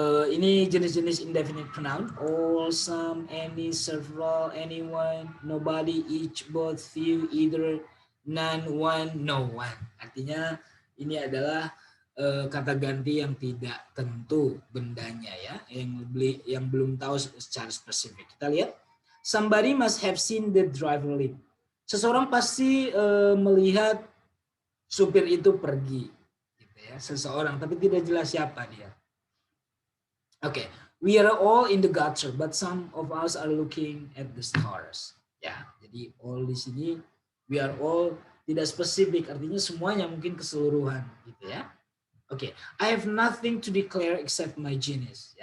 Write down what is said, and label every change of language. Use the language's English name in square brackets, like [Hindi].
[Indonesian] Ini jenis-jenis indefinite pronoun: all, some, any, several, anyone, nobody, each, both, few, either, none, one, no one. Artinya ini adalah kata ganti yang tidak tentu bendanya ya, yang belum tahu secara spesifik. Kita lihat. [English] Somebody must have seen the driver leave. [Indonesian] Seseorang pasti melihat supir itu pergi, gitu ya. Seseorang, tapi tidak jelas siapa dia. [English] Oke, we are all in the gutter, but some of us are looking at the stars. [Indonesian] Ya, jadi all di sini, we are all tidak spesifik, artinya semuanya mungkin keseluruhan, gitu ya. [English] Oke, I have nothing to declare except my genius.